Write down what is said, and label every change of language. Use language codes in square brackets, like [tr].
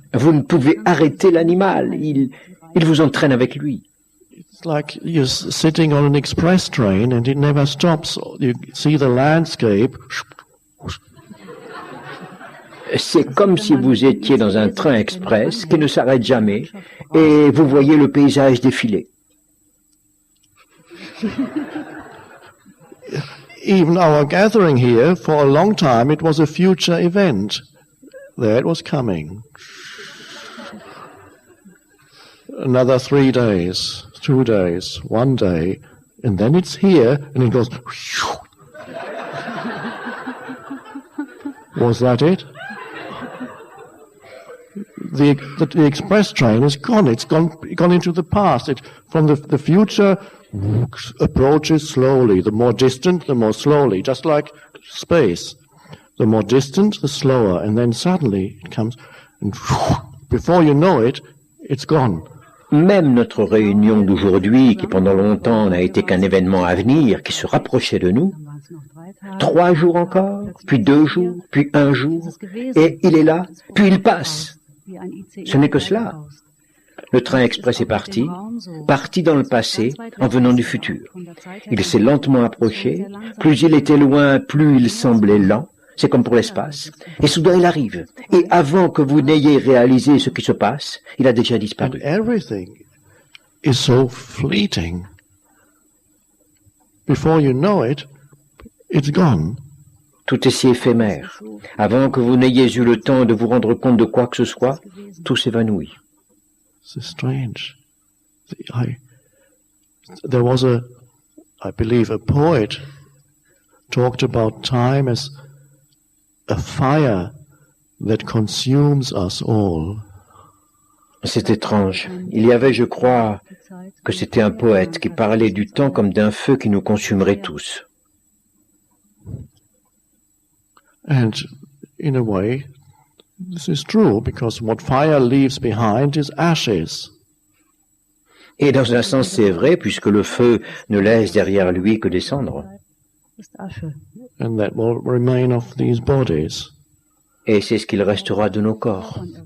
[fr] Vous ne pouvez arrêter l'animal. Il vous entraîne avec lui. [en] It's like you're sitting on an express train and it never stops. You see the landscape. [fr] C'est comme si vous étiez dans un train express qui ne s'arrête jamais et vous voyez le paysage défiler. [en] Even our gathering here, for a long time, it was a future event. There it was coming. Another 3 days, 2 days, 1 day, and then it's here, and it goes. Was that it? The express train is gone. It's gone into the past. From the future approaches slowly. The more distant, the more slowly. Just like space. The more distant, the slower. And then suddenly it comes, and before you know it, it's gone. [fr] Même notre réunion d'aujourd'hui, qui pendant longtemps n'a été qu'un événement à venir, qui se rapprochait de nous, 3 jours encore, puis 2 jours, puis 1 jour, et il est là, puis il passe. Ce n'est que cela. Le train express est parti dans le passé, en venant du futur. Il s'est lentement approché, plus il était loin, plus il semblait lent. C'est comme pour l'espace. Et soudain il arrive. Et avant que vous n'ayez réalisé ce qui se passe, il a déjà [en] And [fr] disparu. [en] everything is so fleeting. Before you know it, it's gone. [fr] Tout est si éphémère. Avant que vous n'ayez eu le temps de vous rendre compte de quoi que ce soit, tout s'évanouit. [en] It's strange. There was I believe, a poet talked about time as a fire that consumes us all. [fr] C'est étrange. Il y avait, je crois, que c'était un poète qui parlait du temps comme d'un feu qui nous consumerait tous. [en] And in a way, this is true, because what fire leaves behind is ashes. [fr] Et dans un sens, c'est vrai, puisque le feu ne laisse derrière lui que des cendres. [en] And that will remain of these bodies, [fr] Et c'est ce qu'il restera de nos corps,